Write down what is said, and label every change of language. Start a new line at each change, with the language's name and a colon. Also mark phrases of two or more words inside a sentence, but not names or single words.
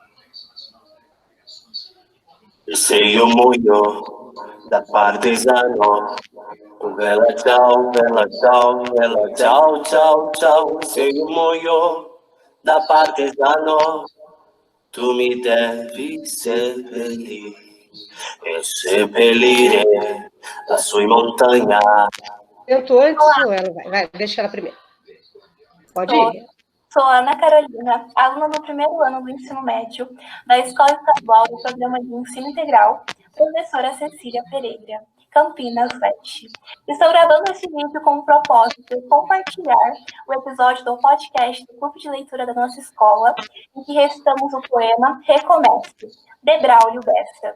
Italian: E se io muoio da partigiano, vela ciao, vela ciao, vela ciao, ciao, ciao. Se io muoio da partigiano, tu mi devi seppellire e seppellire lassù in montagna.
Portuguese: Tentou antes ou ela vai? Deixa ela primeiro. Pode ir. Sou Ana Carolina, aluna do primeiro ano do ensino médio da Escola Estadual do Programa de Ensino Integral, professora Cecília Pereira, Campinas Leste. Estou gravando esse vídeo com o propósito de compartilhar o episódio do podcast do Clube de Leitura da nossa escola, em que recitamos o poema Recomece, de Braulio Bessa.